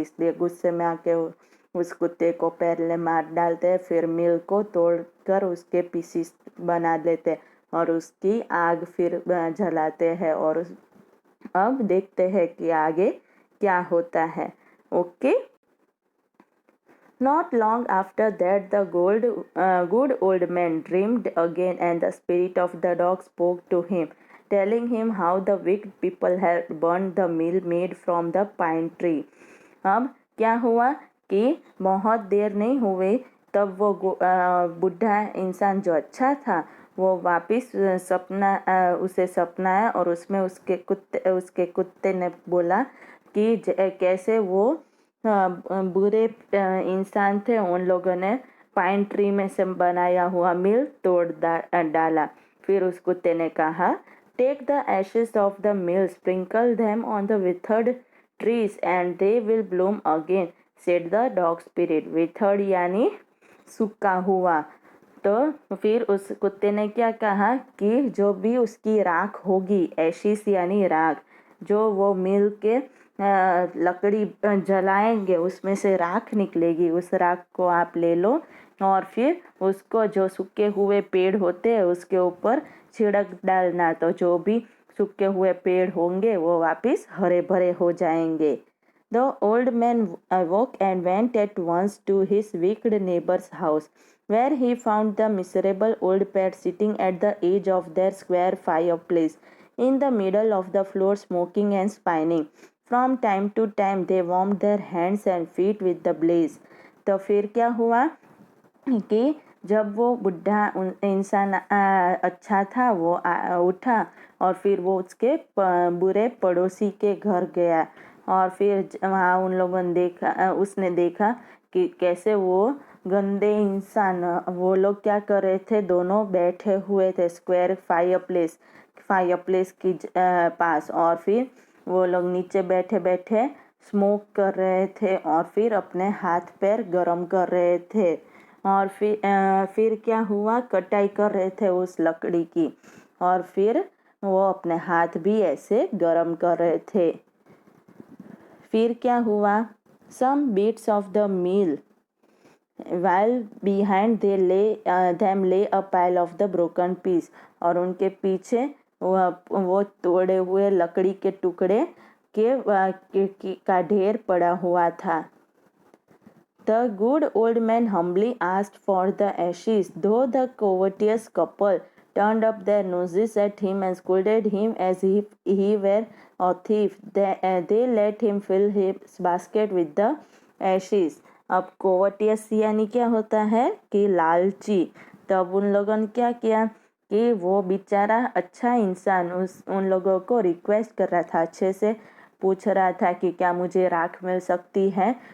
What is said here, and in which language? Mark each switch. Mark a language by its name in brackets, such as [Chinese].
[Hindi] इसलिए गुस्से में आके उस कुत्ते को पहले मार डालते हैं, फिर मिल को तोड़कर उसके पीसीस बना देते और उसकी आग फिर जलाते हैं. और अब देखते हैं कि आगे क्या होता है. Okay. [English] Not long after that, the good old man dreamed again, and the spirit of the dog spoke to him, telling him how the wicked people had burned the meal made from the pine tree. [Hindi] अब क्या हुआ कि बहुत देर नहीं हुई तब वो बूढ़ा इंसान जो अच्छा था वो वापस उसे सपना आया और उसमें उसके कुत्ते ने बोला कि कैसे वो बुरे इंसान थे, उन लोगों ने पाइन ट्री में से बनाया हुआ मिल तोड़ डाला. [English] फिर उस कुत्ते ने कहा, take the ashes of the mill, sprinkle them on the withered trees and they will bloom again, said the dog spirit. [Hindi] Withered यानी सूखा हुआ. तो फिर उस कुत्ते ने क्या कहा कि जो भी उसकी राख होगी, एशिस यानी राख, जो वो मिल के लकड़ी जलाएंगे उसमें से राख निकलेगी, उस राख को आप ले लो और फिर उसको जो सूखे हुए पेड़ होते हैं उसके ऊपर छिड़क डालना, तो जो भी सूखे हुए पेड़ होंगे वो वापस हरे भरे हो जाएंगे. [English] The old man awoke and went at once to his wicked neighbor's house, where he found the miserable old pair sitting at the edge of their square fireplace, in the middle of the floor, smoking and spinning. From time to time they warmed their hands and feet with the blaze. [Hindi] तो फिर क्या हुआ कि जब वो बुढ़ा इंसान अच्छा था वो उठा और फिर वो उसके बुरे पड़ोसी के घर गया और फिर वहाँ उन लोगों ने उसने देखा कि कैसे वो गंदे इंसान वो लोग क्या कर रहे थे. दोनों बैठे हुए थे स्क्वायर फायरप्लेस की पास, और फिर वो लोग नीचे बैठे बैठे स्मोक कर रहे थे और फिर अपने हाथ पैर गरम कर रहे थे. और फिर क्या हुआ, कटाई कर रहे थे उस लकड़ी की और फिर वो अपने हाथ भी ऐसे गरम कर रहे थे. फिर क्या हुआ, [English] some bits of the meal while behind them lay a pile of the broken piece. [Hindi] और उनके पीछे वो तोड़े हुए लकड़ी के टुकड़े का ढेर पड़ा हुआ था. [English] The good old man humbly asked for the ashes, though the covetous couple turned up their noses at him and scolded him as if he were a thief. They let him fill his basket with the ashes. [Hindi] अब covetous यानी क्या होता है कि लालची. तब उन लोगों ने क्या किया कि वो बेचारा अच्छा इंसान उन लोगों को रिक्वेस्ट कर रहा था, अच्छे से पूछ रहा था कि क्या मुझे राख मिल सकती है.